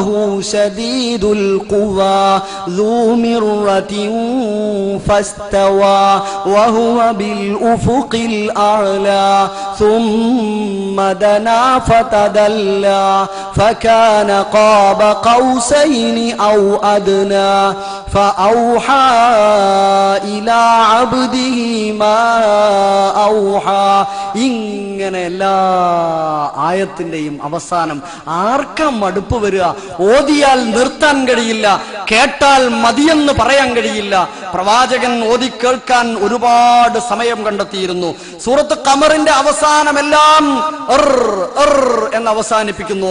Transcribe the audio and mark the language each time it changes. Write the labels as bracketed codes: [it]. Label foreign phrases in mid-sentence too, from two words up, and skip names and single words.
[ar] شديد القوى ذو مرة فاستوى وهو بالأفق الأعلى ثم دنا فتدلى فكان قاب قوسين أو أدنى فأوحى إلى عبده ما أوحى. [ml] ഇങ്ങനെ എല്ലാ ആയത്തിന്റെയും അവസാനം ആർക്കാ മടുപ്പ് വരിക? ഓതിയാൽ നിർത്താൻ കഴിയില്ല, കേട്ടാൽ മതിയെന്ന് പറയാൻ കഴിയില്ല. പ്രവാചകൻ ഓതി കേൾക്കാൻ ഒരുപാട് സമയം കണ്ടെത്തിയിരുന്നു. സൂറത്ത് ഖമറിന്റെ അവസാനമെല്ലാം എന്ന് അവസാനിപ്പിക്കുന്നു.